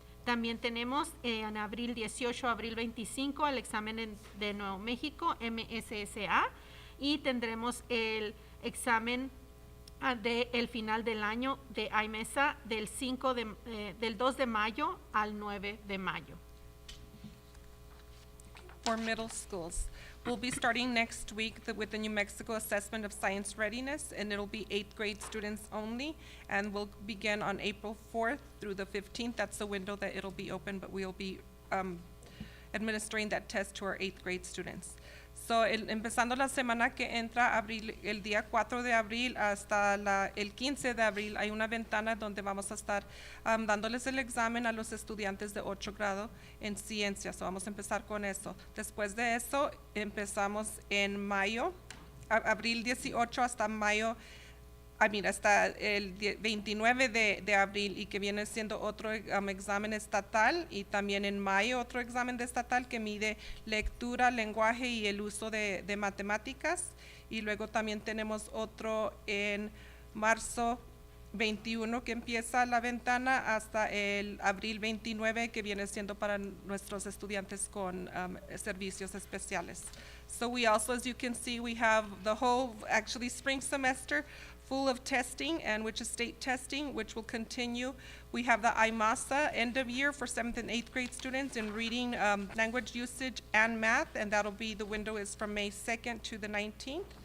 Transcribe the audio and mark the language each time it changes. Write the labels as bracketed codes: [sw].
[es] También tenemos en abril 18 a abril 25 el examen de Nuevo México, MSSA, y tendremos el examen del final del año de IMESA del 2 de mayo al 9 de mayo. [en] For middle schools, we'll be starting next week with the New Mexico Assessment of Science Readiness, and it'll be 8th grade students only, and we'll begin on April 4th through the 15th. That's the window that it'll be open, but we'll be administering that test to our 8th grade students. So, [es] empezando la semana que entra, el día 4 de abril hasta el 15 de abril, hay una ventana donde vamos a estar dándoles el examen a los estudiantes de 8 grado en ciencias. So, vamos a empezar con eso. Después de eso, empezamos en mayo, abril 18 hasta mayo, hasta el 29 de abril, y que viene siendo otro examen estatal, y también en mayo otro examen de estatal que mide lectura, lenguaje y el uso de matemáticas, y luego también tenemos otro en marzo 21 que empieza la ventana hasta el abril 29 que viene siendo para nuestros estudiantes con servicios especiales. [en] So we also, as you can see, we have the whole actually spring semester full of testing, and which is state testing, which will continue. We have the IMASA end of year for 7th and 8th grade students in reading, language usage, and math, and that'll be, the window is from May 2nd to the 19th.